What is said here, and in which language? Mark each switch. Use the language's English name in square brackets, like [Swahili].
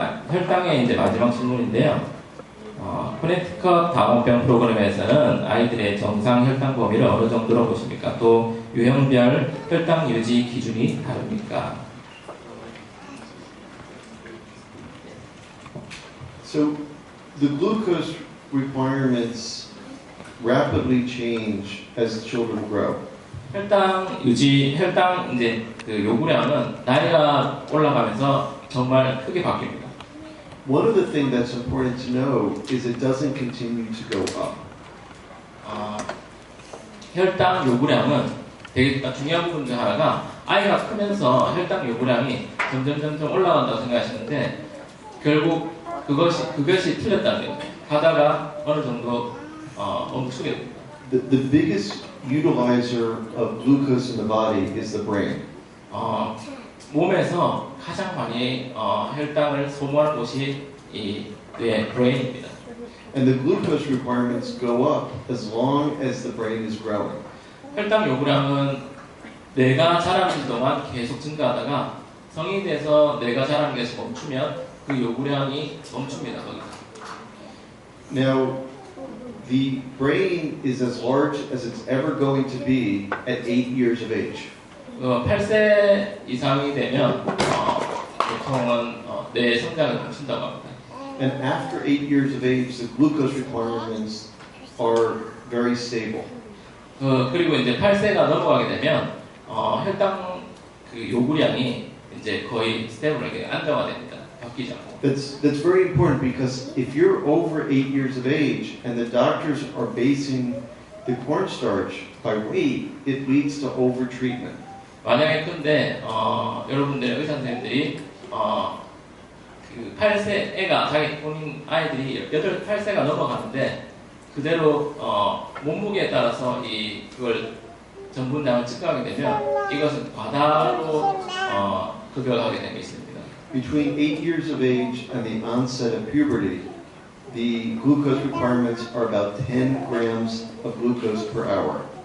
[Korean] 혈당의 이제 마지막 질문인데요. 코네티컷 당원병 프로그램에서는 아이들의 정상 혈당 범위를 어느 정도로 보십니까? 또 유형별 혈당 유지 기준이 다릅니까? [English] So the glucose requirements rapidly change as children grow. [Korean] 혈당 이제 그 요구량은 나이가 올라가면서 정말 크게 바뀝니다. [English] One of the things that's important to know is it doesn't continue to go up. [Korean] 혈당 요구량은 되게 중요한 부분 중 하나가 아이가 크면서 혈당 요구량이 점점 올라간다고 생각하시는데 결국 그것이 틀렸다는 거예요. 가다가 어느 정도 멈추게 됩니다. [English] The biggest utilizer of glucose in the body is the brain. [Korean] 몸에서 가장 많이 혈당을 소모하는 곳이 이 뇌 브레인입니다. [English] And the glucose requirements go up as long as the brain is growing. [Korean] 혈당 요구량은 뇌가 자라는 동안 계속 증가하다가 성인이 돼서 뇌가 자라는 게 멈추면 그 요구량이 멈춥니다. 거기서. [English] Now, the brain is as large as it's ever going to be at 8 years of age. [Korean] 8세 이상이 되면 보통은 뇌 성장을 멈춘다고 합니다. [English] And after 8 years of age, the glucose requirements are very stable. [Korean] 그리고 이제 8세가 넘어가게 되면 혈당 그 요구량이 이제 거의 스테이블하게 안정화됩니다. 바뀌지 않고. [English] That's very important because if you're over 8 years of age and the doctors are basing the cornstarch by weight, it leads to overtreatment. [Korean] 만약에 근데 여러분들의 의사 선생님들이 그 8세 애가 자기 본인 아이들이 8세가 넘어가는데 그대로 몸무게에 따라서 그걸 전분량을 측정하게 되면 이것은 과다로 급여를 하게 되는 게 있습니다. [English] Between 8 years of age and the onset of puberty, the glucose requirements are about 10 grams of glucose per hour.